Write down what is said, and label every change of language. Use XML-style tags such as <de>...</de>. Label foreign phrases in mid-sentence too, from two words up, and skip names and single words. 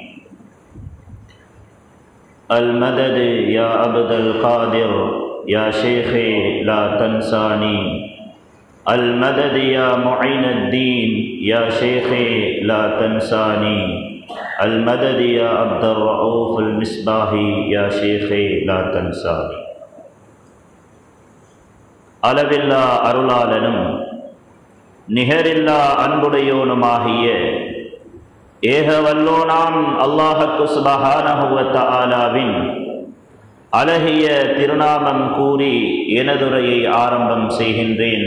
<ar>المدد يا عبد القادر يا شيخي لا تنساني. المدد يا معين الدين يا شيخي لا تنساني. المدد يا عبد الرؤوف المصباحي يا شيخي لا تنساني.</ar> <ta>அளவில்லா அருளாளனும் நிகரில்லா அன்புடையோனுமாகிய ஏகவல்லோனாம் அல்லாஹ்வுக்கு</ta> <ar>سبحانه وتعالى</ar> <ta>அழகிய திருநாமம் கூறி எனதுரையை ஆரம்பம் செய்கின்றேன்.</ta>